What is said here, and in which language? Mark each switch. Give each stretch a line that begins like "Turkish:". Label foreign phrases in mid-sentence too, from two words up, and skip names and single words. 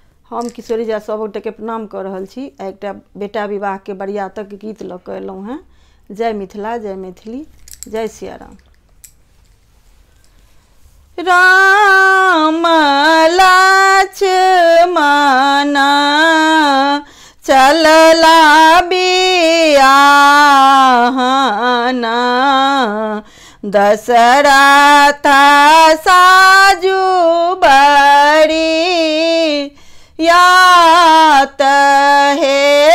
Maithili: हम किशोरी झा सब गोटे के प्रणाम कर रहल छी। एकटा बेटा विवाह के बरियातक गीत लऽ कऽ एलहुँ हैं। जय मिथिला, जय मैथिली, जय सिया राम। राम लक्ष्मण चलला बियाहना, दशरथ साजू बड़ी यात हे।